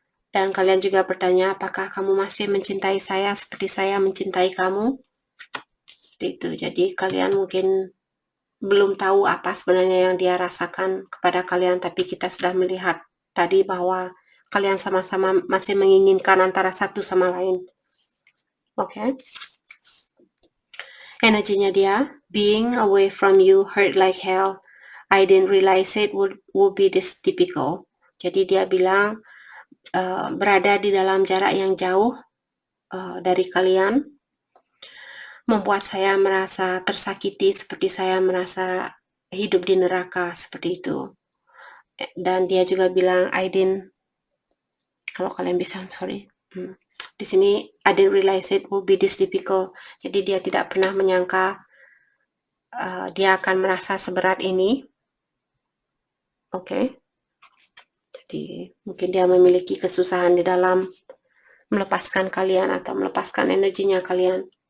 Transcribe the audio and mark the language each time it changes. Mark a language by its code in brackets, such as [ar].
[id] Dan kalian juga bertanya, apakah kamu masih mencintai saya seperti saya mencintai kamu? Itu. Jadi kalian mungkin belum tahu apa sebenarnya yang dia rasakan kepada kalian, tapi kita sudah melihat tadi bahwa kalian sama-sama masih menginginkan antara satu sama lain. Oke. Energinya dia, [en] being away from you hurt like hell. I didn't realize it would be this typical. [id] Jadi dia bilang berada di dalam jarak yang jauh dari kalian membuat saya merasa tersakiti, seperti saya merasa hidup di neraka, seperti itu. Dan dia juga bilang kalau kalian bisa, sorry. Di sini [en] I didn't realize it would be this difficult. [id] Jadi dia tidak pernah menyangka dia akan merasa seberat ini. Oke. Jadi mungkin dia memiliki kesusahan di dalam melepaskan kalian atau melepaskan energinya kalian.